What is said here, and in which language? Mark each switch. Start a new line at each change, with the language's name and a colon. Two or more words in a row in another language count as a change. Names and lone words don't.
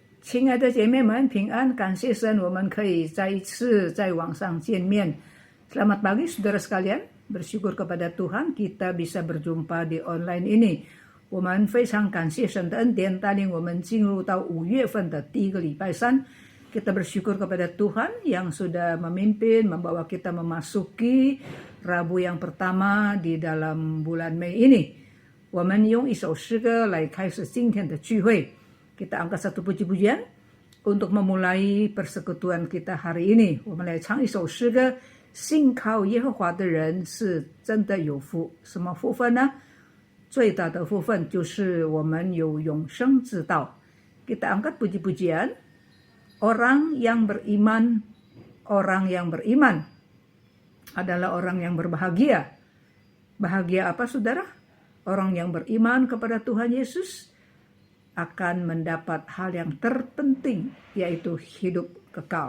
Chinese: 亲爱的姐妹们，平安！感谢神，我们可以再一次在网上见面。
Indonesian: Selamat pagi, saudara sekalian. Bersyukur kepada Tuhan kita bisa berjumpa di online ini.
Chinese: 我们非常感谢神的恩典，带领我们进入到5月份的第一个礼拜三。
Indonesian: Kita bersyukur kepada Tuhan yang sudah memimpin, membawa kita memasuki Rabu yang pertama di dalam bulan Mei ini.
Chinese: 我们用一首诗歌来开始今天的聚会。
Indonesian: Kita angkat satu puji-pujian untuk memulai persekutuan kita hari ini.
Chinese: 我们来唱一首诗歌，信靠耶和华的人是真的有福。什么福分呢？最大的福分就是我们有永生之道。
Indonesian: Kita angkat puji-pujian. Orang yang beriman adalah orang yang berbahagia. Bahagia apa, saudara? Orang yang beriman kepada Tuhan Yesus akan mendapat hal yang terpenting, yaitu hidup kekal.